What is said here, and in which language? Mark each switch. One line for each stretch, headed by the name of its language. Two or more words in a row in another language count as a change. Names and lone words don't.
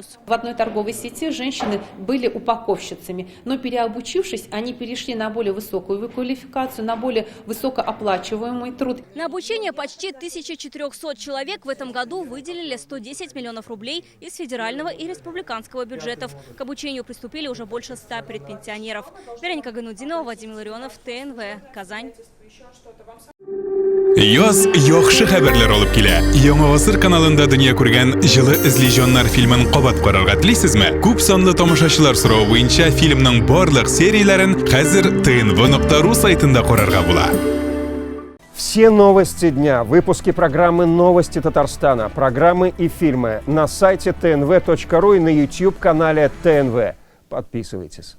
Russian: В одной торговой сети женщины были упаковщицами, но переобучившись, они перешли на более высокую квалификацию, на более высокооплачиваемый труд. На обучение почти 1400 человек в этом году выделили 110 миллионов рублей из федерального и республиканского бюджетов. К обучению приступили уже больше 100 предпенсионеров. Вероника Ганудинова, Вадим Илларионов, ТНВ. Казань.
Tatar: Яз яхшы хәбәрләр алып килә. Яңа гасыр каналында дөнья күргән җылы эзле фильмын кабат карарга телисезме? Күп санлы тамашачылар соравы буенча фильмның барлык серияләрен хәзер tnv.ru сайтында карарга була.
Russian: Все новости дня, выпуски программы «Новости Татарстана», программы и фильмы на сайте tnv.ru и на YouTube-канале ТНВ. Подписывайтесь.